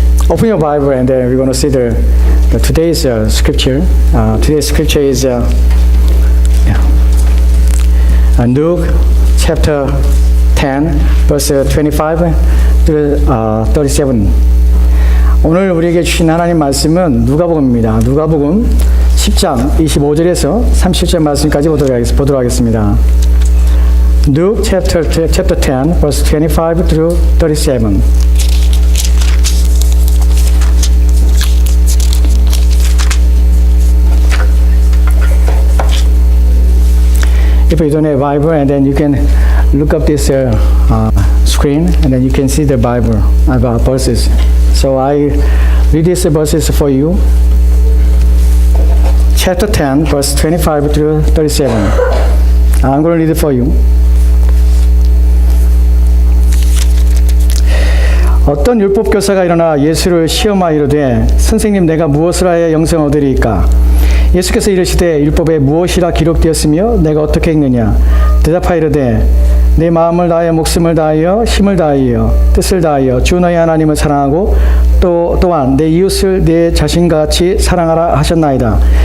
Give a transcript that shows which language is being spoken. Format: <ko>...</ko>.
<en>Open your Bible and then we're going to see today's scripture. Today's scripture is Luke chapter 10, verse 25 to 37.</en> <ko>오늘 우리에게 주신 하나님 말씀은 누가복음입니다. 누가복음 10장 25절에서 37절 말씀까지 보도록 하겠습니다.</ko> <en>Luke chapter 10, verse 25 through 37. If you don't have Bible, and then you can look up this screen, and then you can see the Bible verses. So I read these verses for you. Chapter 10, verse 25 through 37. I'm going to read it for you.</en> <ko>어떤 율법 교사가 일어나 예수를 시험하여 이르되 선생님 내가 무엇을 하여 영생을 얻으리이까? 예수께서 이르시되 율법에 무엇이라 기록되었으며 내가 어떻게 읽느냐? 대답하여 이르되 내 마음을 다하여 목숨을 다하여 힘을 다하여 뜻을 다하여 주 너희 하나님을 사랑하고 또한 내 이웃을 내 자신같이 사랑하라 하셨나이다.</ko>